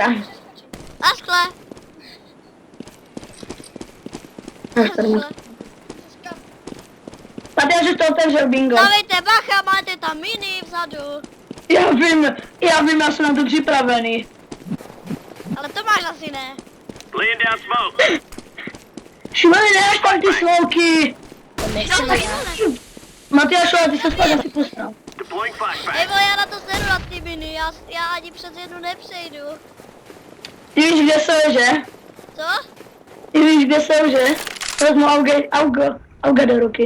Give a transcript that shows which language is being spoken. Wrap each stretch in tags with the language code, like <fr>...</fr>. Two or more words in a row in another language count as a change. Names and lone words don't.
<cs>Naschle. Matyášu to otevřel, bingo. Dávejte bacha, máte tam mini vzadu. Já vím, já jsem na to připravený. Ale to máš asi ne.</cs> <en>Laying down smoke.</en> <cs>Šimone, nedáš tam ty slouky. Matyášu, ale ty se spát asi posral.</cs> <en>Deploying</en> <cs>Ej</cs> <en>flashbang.</en> <cs>vole, já na to sedu na ty mini, já ani přes jednu nepřejdu. Ty víš, kde jsou, že? Co? Ty víš, kde jsou, že? Vezmu auga do ruky.</cs>